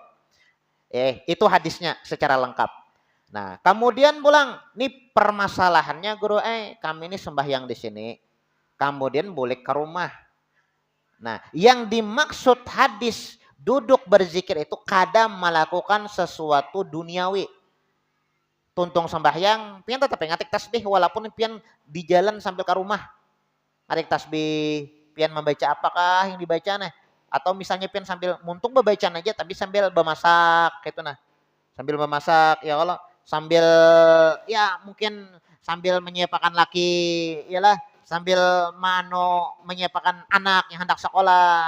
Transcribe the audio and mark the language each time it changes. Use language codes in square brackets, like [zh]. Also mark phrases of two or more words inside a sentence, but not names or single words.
[bjn] Itu hadisnya secara lengkap. Nah, kemudian pulang. Nih permasalahannya guru, kami ini sembahyang di sini. Kemudian boleh ke rumah. Nah, yang dimaksud hadis duduk berzikir itu kadang melakukan sesuatu duniawi. Tuntung sembahyang, pian tetap ngatik tasbih walaupun pian di jalan sambil ke rumah. Ngatik tasbih, pian membaca apakah yang dibaca nih? Atau misalnya pian sambil muntung membaca aja tapi sambil memasak gitu nah. Sambil memasak [ar] يا الله, [bjn] sambil ya mungkin sambil menyiapkan laki, iyalah sambil menyiapkan anak yang hendak sekolah.